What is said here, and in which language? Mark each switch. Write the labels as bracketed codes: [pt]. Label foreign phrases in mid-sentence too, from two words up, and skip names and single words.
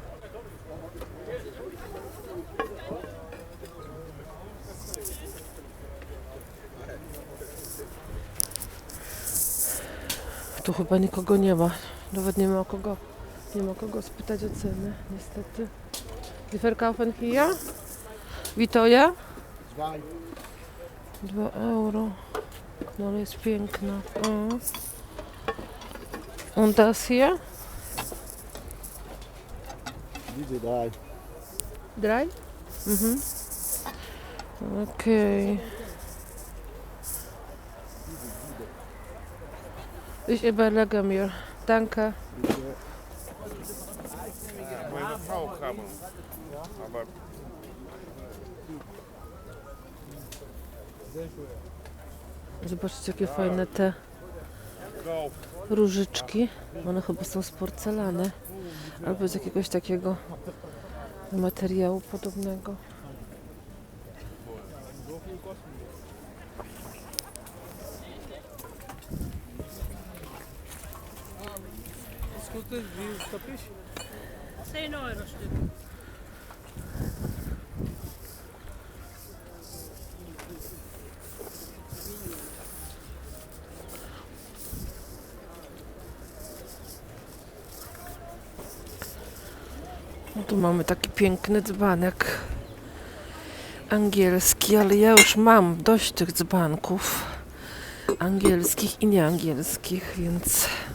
[pl] Tu chyba nikogo nie ma. Nawet nie ma kogo spytać o ceny, niestety. [de] Die verkaufen hier? Wie teuer? 2 euro. [pl] No ale jest piękna. [de] Und das hier? Diese 3. [pl] 3? Mhm. Okej. [de] Ich überlege mir. Danke. Meine Frau kam. Aber [pl] Zobaczcie, jakie fajne te różyczki. One chyba są z porcelany. Albo z jakiegoś takiego materiału podobnego. [de] Was kostet dieses Teppich? 10 euro Stück. [pl] No tu mamy taki piękny dzbanek angielski, ale ja już mam dość tych dzbanków angielskich i nieangielskich, więc